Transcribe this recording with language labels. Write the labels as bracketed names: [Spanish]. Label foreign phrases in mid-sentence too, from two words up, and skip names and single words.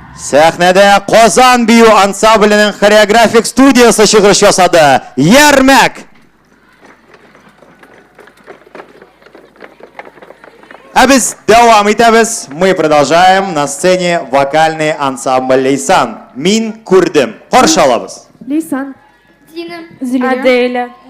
[Tatar] Сәхнәдә Qozon бию ансамблінің хореографик студиясы чыгыш ясады. Ярмәк! А без давам итәбез. [Russian] Мы продолжаем на сцене вокальный ансамбль Лейсан. [Tatar] Мин күрдем. Каршы алабыз. Лейсан. Динам. Аделя.